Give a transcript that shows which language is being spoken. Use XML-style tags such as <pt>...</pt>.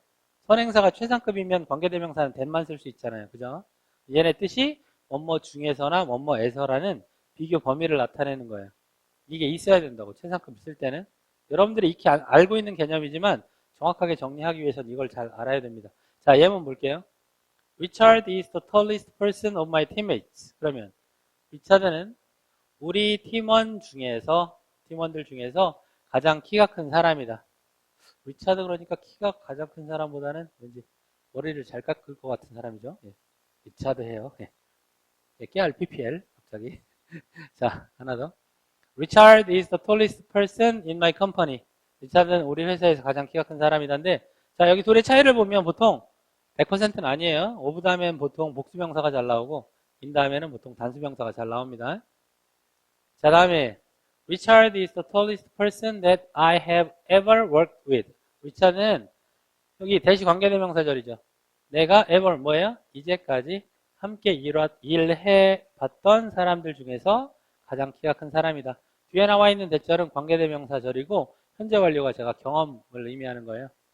<ko>선행사가 최상급이면 관계대명사는 that만 쓸 수 있잖아요. 그죠? 얘네 뜻이 뭐뭐 중에서나 뭐뭐에서라는 비교 범위를 나타내는 거예요. 이게 있어야 된다고 최상급 쓸 때는. 여러분들이 익히 알고 있는 개념이지만 정확하게 정리하기 위해서는 이걸 잘 알아야 됩니다. 자, 예문 볼게요.</ko> <en>Richard is the tallest person of my teammates.</en> <ko>그러면 리차드는 우리 팀원들 중에서 가장 키가 큰 사람이다. 리차드 그러니까 키가 가장 큰 사람보다는 왠지 머리를 잘 깎을 것 같은 사람이죠. 예. 리차드 해요. 예. 예, 깨알 PPL 갑자기. 자, 하나 더.</ko> <en>Richard is the tallest person in my company.</en> <ko>리차드는 우리 회사에서 가장 키가 큰 사람이던데, 자, 여기 둘의 차이를 보면 보통 100%는 아니에요. of 다음엔 보통 복수명사가 잘 나오고, in 다음에는 보통 단수명사가 잘 나옵니다. 자, 다음에</ko> <en>Richard is the tallest person that I have ever worked with.</en> <ko>리차드는 여기 대시 관계대명사절이죠. 내가 ever 뭐예요? 이제까지 함께 일해봤던 사람들 중에서 가장 키가 큰 사람이다. 뒤에 나와 있는 대절은 관계대명사절이고 현재 완료가 제가 경험을 의미하는 거예요.</ko>